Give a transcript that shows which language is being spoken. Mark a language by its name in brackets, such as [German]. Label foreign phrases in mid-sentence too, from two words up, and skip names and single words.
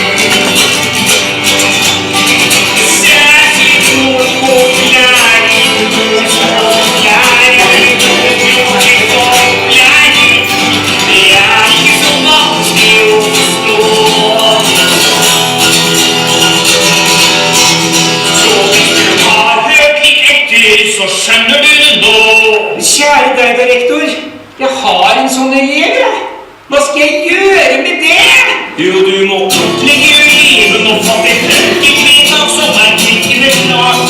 [Swedish] Särskilt språklärare det är inte så vanskligt att förstå. [Norwegian] Så hvis du har hørt litt etter, så skjønner du det nå. Kjære deg, direktor. Jeg har en sånn elev, jeg. Hva skal jeg gjøre med det? Jo, du må kartlegge eleven og fatte tørkevedtak som er klikkende klart.